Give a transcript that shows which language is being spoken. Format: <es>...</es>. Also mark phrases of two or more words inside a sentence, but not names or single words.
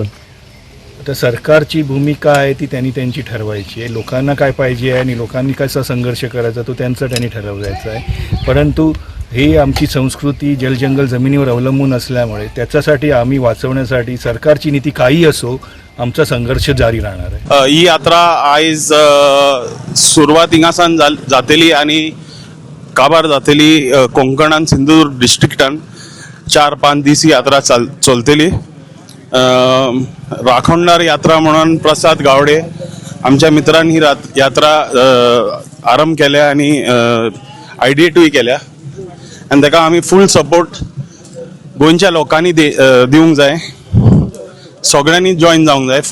<mr>तर सरकारची भूमिका आहे ती त्यांची ठरवायची आहे. लोकांना काय पाहिजे आहे आणि लोकांनी कसा संघर्ष करायचा तो त्यांनी ठरवायचा आहे. परंतु ही आमची संस्कृती जलजंगल जमिनीवर अवलंबून असल्यामुळे त्याच्यासाठी आम्ही वाचवण्यासाठी सरकारची नीती काही असो आमचा संघर्ष जारी राहणार आहे.</mr> <kok>ही यात्रा आयज सुरवात हिंगासान जातली आणि काबार जातली. कोंकणान सिंधुदुर्ग डिस्ट्रिक्टान 4-5 दीस ही यात्रा चलतली. राखणदार यात्रा म्हणून प्रसाद गावडे आमच्या मित्रांनी ही यात्रा आरंभ केल्या आणि आयडिएटूय केल्या आणि ताका आमी</kok> <en>full support</en> <kok>गोंयच्या लोकांनी दिवंक जाय, सगळ्यांनी जॉईन जावंक जाय.</kok>